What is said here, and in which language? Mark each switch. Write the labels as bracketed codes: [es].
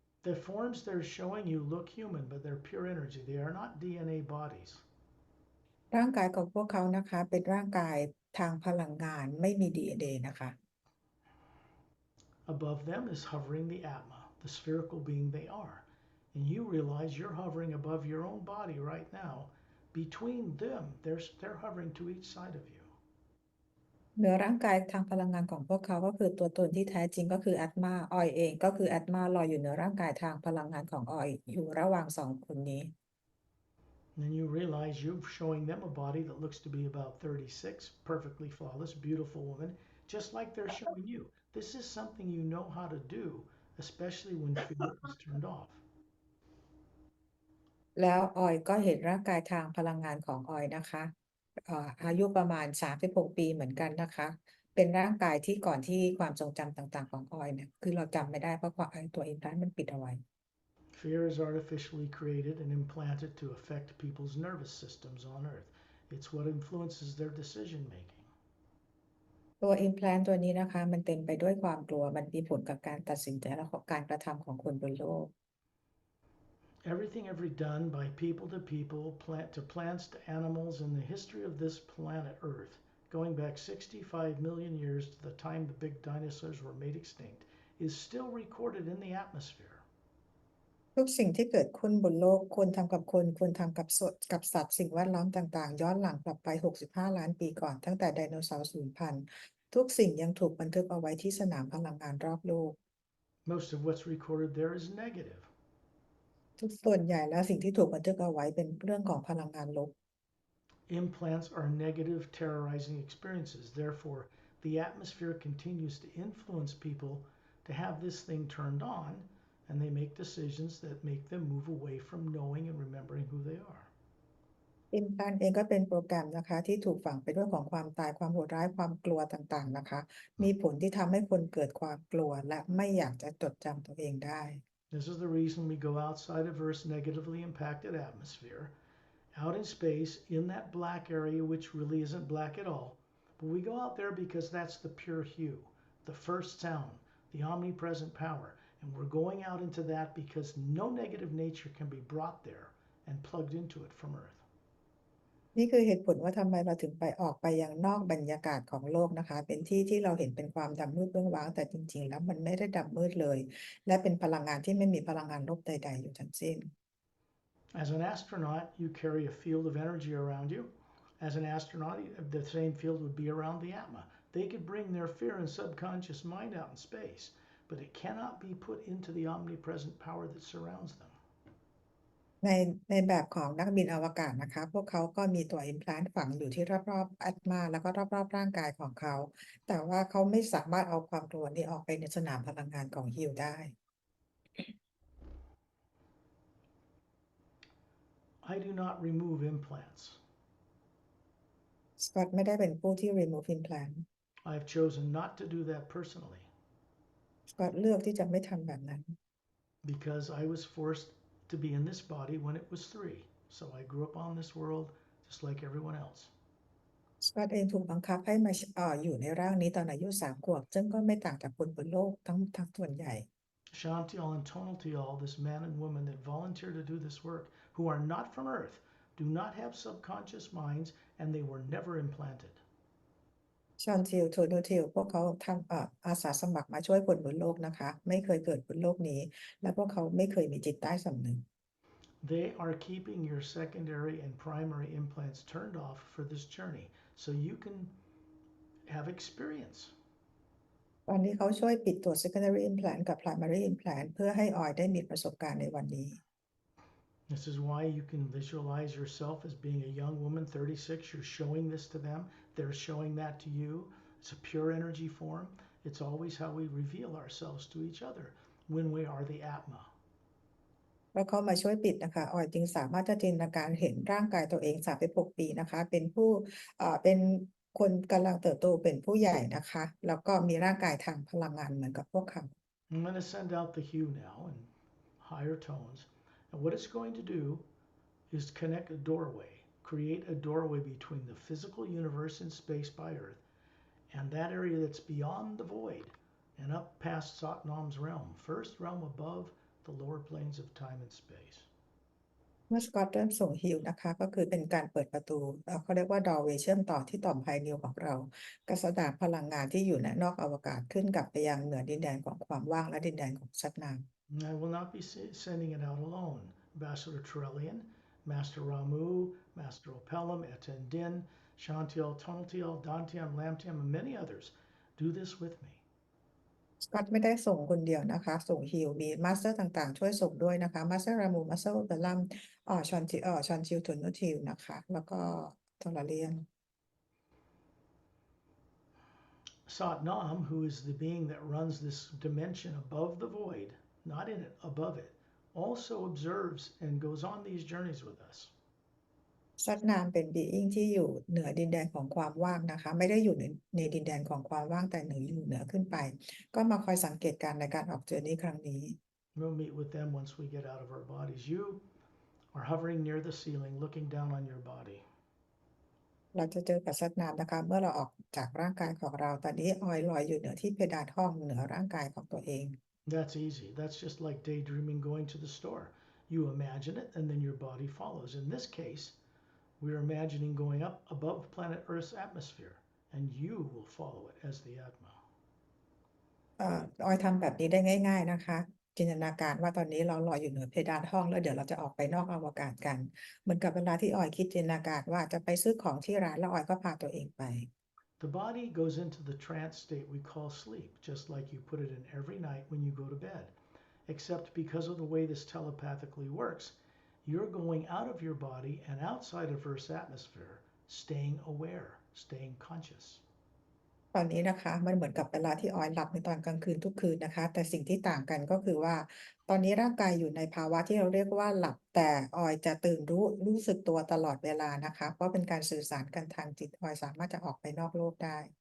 [en] The forms they're showing you look human, but they're pure energy. They are not DNA bodies. [th] ร่างกายของพวกเขานะคะเป็นร่างกายทางพลังงานไม่มี DNA นะคะ [en] Above them is hovering the Atma, the spherical being they are. And you realize you're hovering above your own body right now. Between them, they're hovering to each side of you. [th] เหนือร่างกายทางพลังงานของพวกเขาก็คือตัวตนที่แท้จริงก็คืออาตมาออยเองก็คืออาตมาลอยอยู่เหนือร่างกายทางพลังงานของออยอยู่ระหว่างสองคนนี้ [en] And then you realize you're showing them a body that looks to be about 36, perfectly flawless, beautiful woman, just like they're showing you. This is something you know how to do, especially when fear is turned off. [th] แล้วออยก็เห็นร่างกายทางพลังงานของออยนะคะอายุประมาณ36ปีเหมือนกันนะคะเป็นร่างกายที่ก่อนที่ความทรงจำต่างๆของออยเนี่ยคือเราจำไม่ได้เพราะว่าตัวอินพลานต์มันปิดเอาไว้ [en] Fear is artificially created and implanted to affect people's nervous systems on Earth. It's what influences their decision making. [th] ตัว implant ตัวนี้นะคะมันเต็มไปด้วยความกลัวมันมีผลกับการตัดสินใจและการกระทำของคนบนโลก [en] Everything ever done by people to people, plant to plants to animals in the history of this planet Earth, going back 65 million years to the time the big dinosaurs were made extinct, is still recorded in the atmosphere. [th] ทุกสิ่งที่เกิดขึ้นบนโลกคนทำกับคนคนทำกับสัตว์สิ่งแวดล้อมต่างๆย้อนหลังกลับไป65ล้านปีก่อนตั้งแต่ไดโนเสาร์สูญพันธุ์ทุกสิ่งยังถูกบันทึกเอาไว้ที่สนามพลังงานรอบโลก [en] Most of what's recorded there is negative. [th] ทุกส่วนใหญ่แล้วสิ่งที่ถูกบันทึกเอาไว้เป็นเรื่องของพลังงานลบ [en] Implants are negative, terrorizing experiences. Therefore, the atmosphere continues to influence people to have this thing turned on, and they make decisions that make them move away from knowing and remembering who they are. [th] Implant เองก็เป็นโปรแกรมนะคะที่ถูกฝังไปด้วยของความตายความโหดร้ายความกลัวต่างๆนะคะมีผลที่ทำให้คนเกิดความกลัวและไม่อยากจะจดจำตัวเองได้ [en] This is the reason we go outside of Earth's negatively impacted atmosphere, out in space, in that black area, which really isn't black at all. But we go out there because that's the pure hue, the first sound, the omnipresent power. And we're going out into that because no negative nature can be brought there and plugged into it from Earth. [th] นี่คือเหตุผลว่าทำไมเราถึงไปออกไปยังนอกบรรยากาศของโลกนะคะเป็นที่ที่เราเห็นเป็นความดำมืดเบื้องว้างแต่จริงๆแล้วมันไม่ได้ดำมืดเลยและเป็นพลังงานที่ไม่มีพลังงานลบใดๆอยู่ทั้งสิ้น [en] As an astronaut, you carry a field of energy around you. As an astronaut, the same field would be around the Atma. They could bring their fear and subconscious mind out in space, but it cannot be put into the omnipresent power that surrounds them. [th] ในแบบของนักบินอวกาศนะคะพวกเขาก็มีตัว implant ฝังอยู่ที่รอบๆอัตมาแล้วก็รอบๆร่างกายของเขาแต่ว่าเขาไม่สามารถเอาความกลัวนี้ออกไปในสนามพลังงานของฮิวได้ [en] I do not remove implants. [th] สกอตไม่ได้เป็นผู้ที่ [en] remove implant I have chosen not to do that personally [th] สกอตเลือกที่จะไม่ทำแบบนั้น [en] because I was forced to be in this body when it was 3. So I grew up on this world just like everyone else. [th] สกอตเองถูกบังคับให้มาอยู่ในร่างนี้ตอนอายุ3 ขวบซึ่งก็ไม่ต่างจากคนบนโลกทั้งส่วนใหญ่ [en] Shantial and Tonaltial, this man and woman that volunteer to do this work, who are not from Earth, do not have subconscious minds, and they were never implanted. [th] ชอนทิลโทนูทิลพวกเขาทำอาสาสมัครมาช่วยคนบนโลกนะคะไม่เคยเกิดบนโลกนี้และพวกเขาไม่เคยมีจิตใต้สำนึก [en] They are keeping your secondary and primary implants turned off for this journey so you can have experience. [th] ตอนนี้เขาช่วยปิดตัว [en] secondary implant [th] กับ [en] primary implant [th] เพื่อให้ออยได้มีประสบการณ์ในวันนี้ [en] This is why you can visualize yourself as being a young woman, 36. You're showing this to them, they're showing that to you. It's a pure energy form. It's always how we reveal ourselves to each other when we are the Atma. [th] แล้วเขามาช่วยปิดนะคะออยจึงสามารถจะจินตนาการเห็นร่างกายตัวเอง36 ปีนะคะเป็นผู้เป็นคนกำลังเติบโตเป็นผู้ใหญ่นะคะแล้วก็มีร่างกายทางพลังงานเหมือนกับพวกเขา [en] I'm going to send out the hue now in higher tones. And what it's going to do is connect a doorway, create a doorway between the physical universe and space by Earth and that area that's beyond the void and up past Satnam's realm, first realm above the lower planes of time and space. [th] เมื่อสกอตเริ่มส่งฮิวนะคะก็คือเป็นการเปิดประตูเขาเรียกว่าดอร์เวย์เชื่อมต่อที่ต่อมไพนิวของเรากระสดาพลังงานที่อยู่นอกอวกาศขึ้นกลับไปยังเหนือดินแดนของความว่างและดินแดนของชัดนาม [en] And I will not be sending it out alone. Ambassador Trellian, Master Ramu, Master Opelum, Etendin, Shantiel, Tonaltiel, Dantiam, Lamtiam, and many others do this with me. [th] สกอตไม่ได้ส่งคนเดียวนะคะส่งฮิวมีมาสเตอร์ต่างๆช่วยส่งด้วยนะคะมาสเตอร์รามูมาสเตอร์เบลลัมชอนชิลทุนนุทิวนะคะแล้วก็ทอร์เลียน [en] Satnam, who is the being that runs this dimension above the void, not in it, above it, also observes and goes on these journeys with us. [th] ซัดนามเป็นบีอิงที่อยู่เหนือดินแดนของความว่างนะคะไม่ได้อยู่ในดินแดนของความว่างแต่อยู่เหนือขึ้นไปก็มาคอยสังเกตการในการออกเจอร์นี้ครั้งนี้ [en] We'll meet with them once we get out of our bodies. You are hovering near the ceiling, looking down on your body. [th] เราจะเจอกับซัดนามนะคะเมื่อเราออกจากร่างกายของเราตอนนี้ออยลอยอยู่เหนือที่เพดานห้องเหนือร่างกายของตัวเอง [en] That's easy. That's just like daydreaming going to the store. You imagine it and then your body follows. In this case, we're imagining going up above planet Earth's atmosphere, and you will follow it as the Atma. [th] ออยทำแบบนี้ได้ง่ายๆนะคะจินตนาการว่าตอนนี้เราลอยอยู่เหนือเพดานห้องแล้วเดี๋ยวเราจะออกไปนอกอวกาศกันเหมือนกับเวลาที่ออยคิดจินตนาการว่าจะไปซื้อของที่ร้านแล้วออยก็พาตัวเองไป [en] The body goes into the trance state we call sleep, just like you put it in every night when you go to bed. Except because of the way this telepathically works, you're going out of your body and outside of Earth's atmosphere, staying aware, staying conscious. [th] ตอนนี้นะคะมันเหมือนกับเวลาที่ออยหลับในตอนกลางคืนทุกคืนนะคะแต่สิ่งที่ต่างกันก็คือว่าตอนนี้ร่างกายอยู่ในภาวะที่เราเรียกว่าหลับแต่ออยจะตื่นรู้สึกตัวตลอดเวลานะคะเพราะเป็นการสื่อสารกันทางจิตออยสามารถจะออกไปนอกโลกได้